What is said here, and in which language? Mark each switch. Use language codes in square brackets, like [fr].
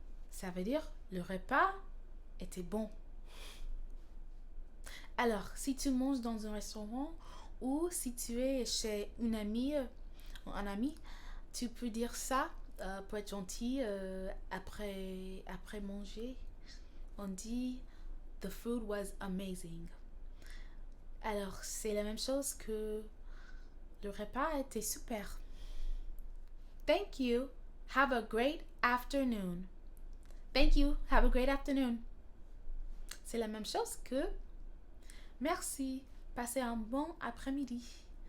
[fr] Ça veut dire le repas était bon. Alors, si tu manges dans un restaurant ou si tu es chez une amie, un ami, tu peux dire ça pour être gentil après manger. On dit [en] the food was amazing. [fr] Alors, c'est la même chose que le repas était super. [en] Thank you. Have a great afternoon. Thank you. Have a great afternoon. [fr] C'est la même chose que merci. Passez un bon après-midi.